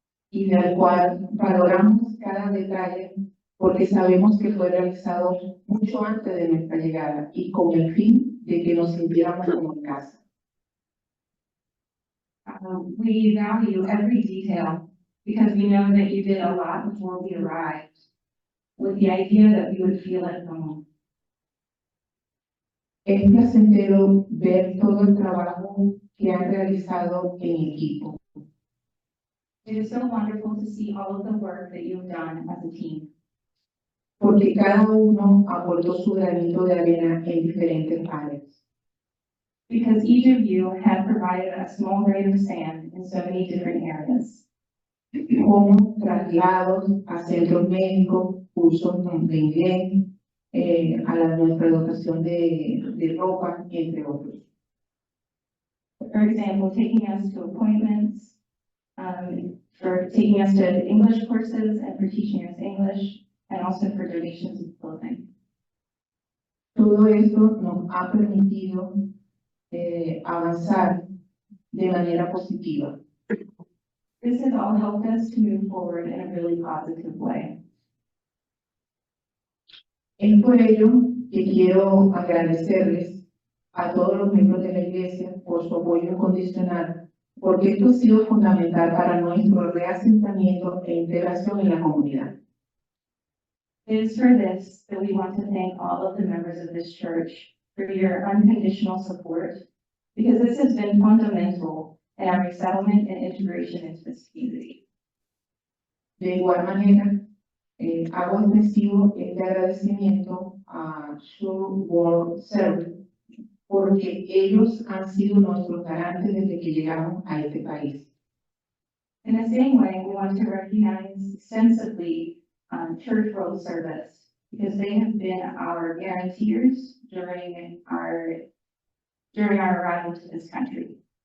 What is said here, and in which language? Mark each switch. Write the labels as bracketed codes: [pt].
[es] Y del cual valoramos cada detalle porque sabemos que fue realizado mucho antes de nuestra llegada y con el fin de que nos sintiéramos como en casa. [en] We value every detail because we know that you did a lot before we arrived with the idea that we would feel at home. [es] Es placentero ver todo el trabajo que han realizado en equipo. [en] It is so wonderful to see all of the work that you've done as a team. [es] Porque cada uno aportó su granito de arena en diferentes áreas. [en] Because each of you had provided a small grain of sand in so many different areas. [es] Como traslados a centros médicos, cursos de inglés, a nuestra educación de ropa, entre otros. [en] For example, taking us to appointments, for taking us to English courses and for teaching us English, and also for donations of clothing. [es] Todo esto nos ha permitido avanzar de manera positiva. [en] This has all helped us to move forward in a really positive way. [es] Es por ello que quiero agradecerles a todos los miembros de la Iglesia por su apoyo incondicional, porque esto ha sido fundamental para nuestro reasentamiento e integración en la comunidad. [en] It is for this that we want to thank all of the members of this church for your unconditional support, because this has been fundamental in our resettlement and integration into this community. [es] De igual manera, hago extensivo este agradecimiento a Sure World Service, porque ellos han sido nuestros garantes desde que llegamos a este país. [en] In the same way, we want to recognize extensively Church World Service, because they have been our guarantors during our during our arrival to this country.